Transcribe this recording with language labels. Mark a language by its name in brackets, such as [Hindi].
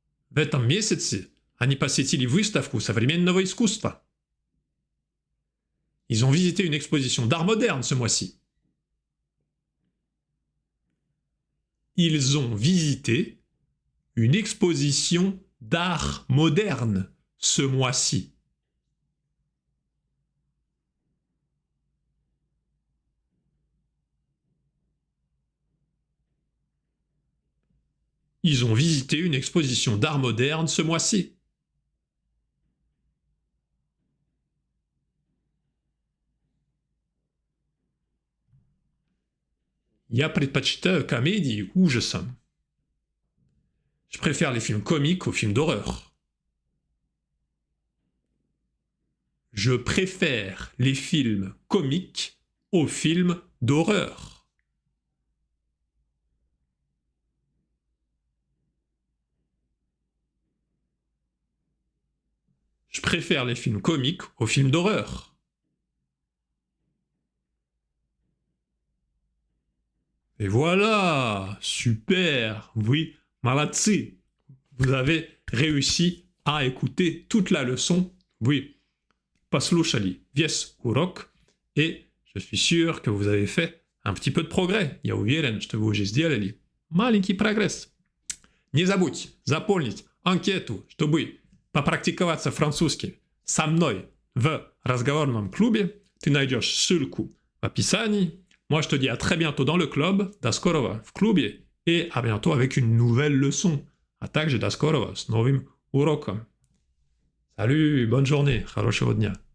[Russian] В этом месяце они посетили выставку современного искусства. [French] Ils ont visité une exposition d'art moderne ce mois-ci. Ils ont visité une exposition d'art moderne ce mois-ci. Ils ont visité une exposition d'art moderne ce mois-ci. [Russian] Я предпочитаю комедии ужасам. [French] Je préfère les films comiques aux films d'horreur. Je préfère les films comiques aux films d'horreur. Je préfère les films comiques aux films d'horreur. Et voilà, super, oui, [Russian] молодцы. [French] Vous avez réussi à écouter toute la leçon. [Russian] Oui, послушали весь урок. [French] Et je suis sûr que vous avez fait un petit peu de progrès. [Russian] Я уверен, что вы уже сделали маленький прогресс. Не забудь заполнить анкету, чтобы попрактиковаться французски со мной в разговорном клубе. Ты найдешь ссылку в описании. [French] Moi, je te dis à très bientôt dans le club, [Russian] до скорого в клубе, [French] et à bientôt avec une nouvelle leçon. [Russian] А также до скорого с новым уроком. [French] Salut, bonne journée, [Russian] хорошего дня.